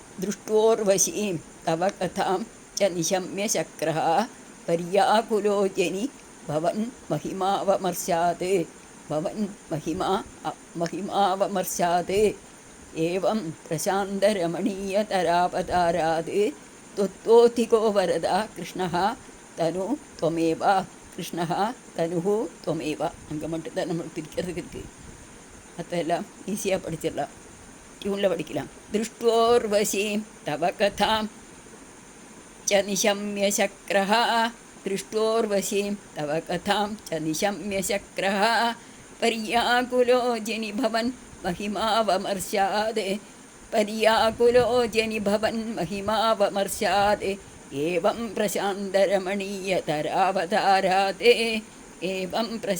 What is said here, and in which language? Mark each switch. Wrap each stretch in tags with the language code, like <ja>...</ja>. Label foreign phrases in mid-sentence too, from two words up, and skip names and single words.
<sa>दृष्टोर्वशीं तव कथां च निशम्य शक्रः पर्याकुलो जनि भवन् महिमावमर्शात् भवन् महिमावमर्शात् एवं प्रशान्तरमणीयतरावतारात् त्वत्तोधिको वरदा कृष्णः तनु त्वमेव कृष्णः तनुः त्वमेव.</sa> <ta>அங்கே மட்டும்தான் நம்மளுக்கு பிரிக்கிறதுக்கு இருக்குது. அதெல்லாம் ஈஸியாக படிச்சிடலாம், டியூனில் படிக்கலாம்.</ta> <sa>दृष्टोर्वशीं तव कथां च निशम्य शक्रः दृष्टोर्वशीं तव कथां च निशम्य शक्रः पर्याकुलो जनि भवन् महिमावमर्शात् पर्याकुलो जनि भवन् महिमावमर्शात् एवं प्रशान्तरमणीयतरावतारात् एवं</sa>